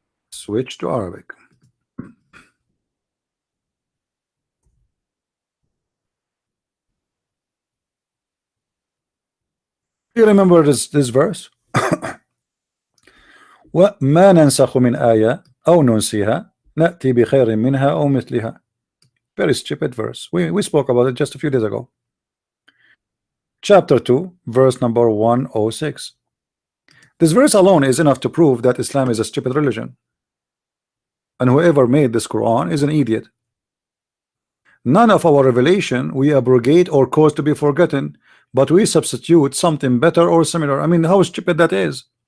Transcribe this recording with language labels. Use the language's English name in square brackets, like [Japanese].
[English] Switch to Arabic. You remember this verse? [Arabic] وما ننسخ من آية أو ننسيها نأتي بخير منها أو مثلها. [English] Very stupid verse. We spoke about it just a few days ago. Chapter 2, verse number 106. This verse alone is enough to prove that Islam is a stupid religion, and whoever made this Quran is an idiot. None of our revelation we abrogate or cause to be forgotten, but we substitute something better or similar. I mean, how stupid that is.